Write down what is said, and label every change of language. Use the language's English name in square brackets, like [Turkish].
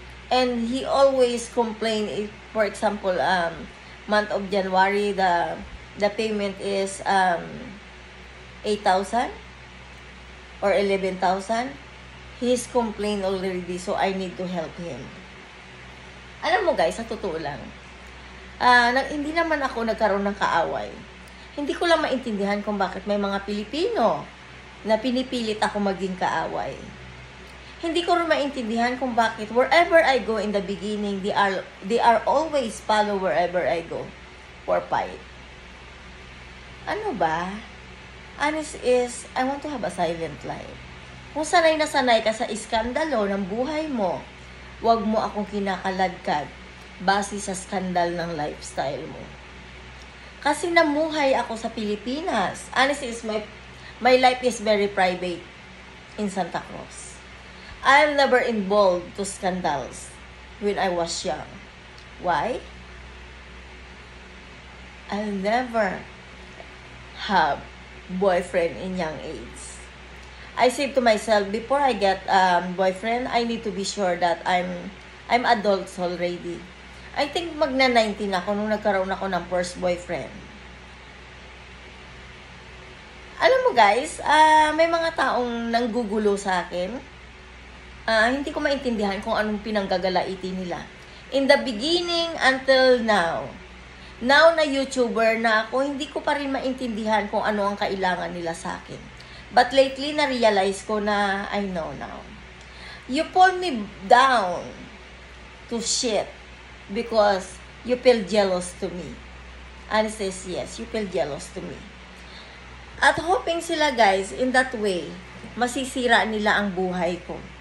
[English] And he always complain if, for example, month of January, the payment is 8,000 or 11,000. He's complained already, so I need to help him. [Filipino] Alam mo guys, sa totoo lang, hindi naman ako nagkaroon ng kaaway. Hindi ko lang maintindihan kung bakit may mga Pilipino na pinipilit ako maging kaaway. Hindi ko rin maintindihan kung bakit [English] wherever I go in the beginning, they are always follow wherever I go for fight. [Filipino] Ano ba? [English] Honest is, I want to have a silent life. [Filipino] Kung sanay na sanay ka sa iskandalo ng buhay mo, wag mo akong kinakaladkad base sa skandal ng lifestyle mo. Kasi namuhay ako sa Pilipinas. [English] Honest is, my life is very private in Santa Cruz. I'm never involved to scandals when I was young. Why? I'll never have boyfriend in young age. I said to myself, before I get boyfriend, I need to be sure that I'm adults already. I think [Filipino] magna-19 ako nung nagkaroon ako ng first boyfriend. Alam mo guys, may mga taong nanggugulo sa akin. Hindi ko maintindihan kung anong pinanggagalaiti nila. [English] In the beginning until now [Filipino] na YouTuber na ako, hindi ko pa rin maintindihan kung ano ang kailangan nila sa akin. [English] But lately, [Filipino] na-realize ko na [English] I know now. You pull me down to shit because you feel jealous to me. And says, yes, you feel jealous to me. [Filipino] At hoping sila guys, [English] in that way, [Filipino] masisira nila ang buhay ko.